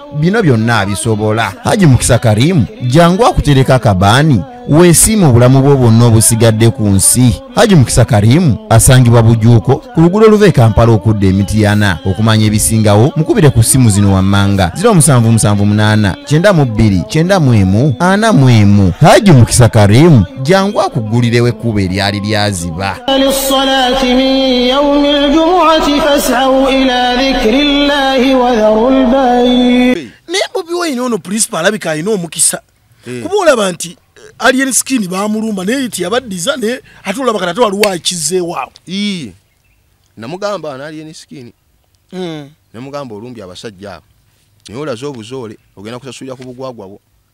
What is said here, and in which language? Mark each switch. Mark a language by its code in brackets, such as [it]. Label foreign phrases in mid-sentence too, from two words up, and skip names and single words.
[lg] bino byonna abisobola Haji Mukisa Karim jangu akutereka akabaani weesiima obulamu bwo bwonna obusigadde ku nsi Haji Mukisa Karim asangibwa Bujuuko ku luguudo oluva e Kampala okudda Emityana okumanya ebisingawo mukubire ku ssimu zino wammanga 0778 92 91 Haji Mukisa Karim jangu akuggulirewo ekkubo eryali lyaziba [ar] للصلاة من يوم الجمعة فاسعوا إلى ذكر الله وذروا البيع. [lg] Naye Bobi Wine ono principal alabika alina omukisa. Kuba olaba nti alien skin bamulumba naye tiyabaddiza ne ate olaba kati waliwo akizeewaawo. Namugamba ana alien skin. Namugamba olumbi abasajja abo. Naye olaze obuzoole ogenda kusasulira ku bugwagwa bwo.